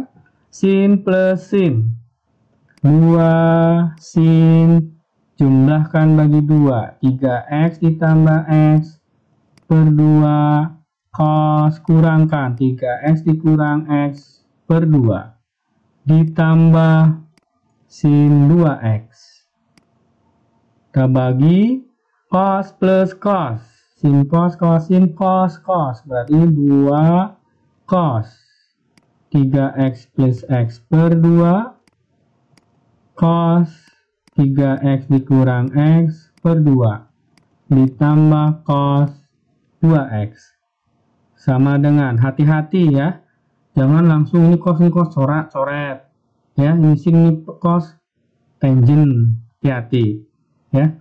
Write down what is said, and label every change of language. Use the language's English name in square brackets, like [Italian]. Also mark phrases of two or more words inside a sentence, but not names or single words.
[Indonesian] Sin plus sin, 2 sin, jumlahkan bagi 2, 3X ditambah X per 2 cos, kurangkan 3X dikurang X per 2 ditambah sin 2X. Kita bagi cos plus cos, sin cos, sin cos, berarti 2 cos 3X plus X per 2 cos 3X dikurang X per 2 ditambah cos 2X sama dengan, hati-hati ya, jangan langsung ini cos coret ya, ini sini cos tangent, hati-hati ya.